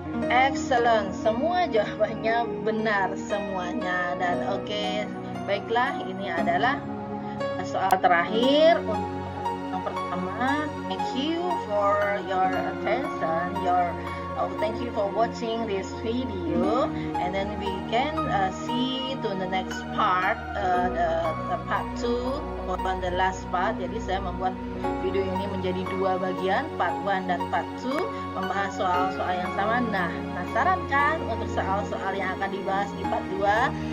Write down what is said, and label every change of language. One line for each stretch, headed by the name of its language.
Indonesian: Excellent, semua jawabannya benar semuanya. Dan oke, baiklah, ini adalah soal terakhir. Yang pertama,
English: thank you for your attention, thank you for watching this video, and then we can see to the next part, the part 2 on the last part.
Indonesian: Jadi saya membuat video ini menjadi 2 bagian, part 1 dan part 2, membahas soal-soal yang sama. Nah, penasaran kan untuk soal-soal yang akan dibahas di part 2?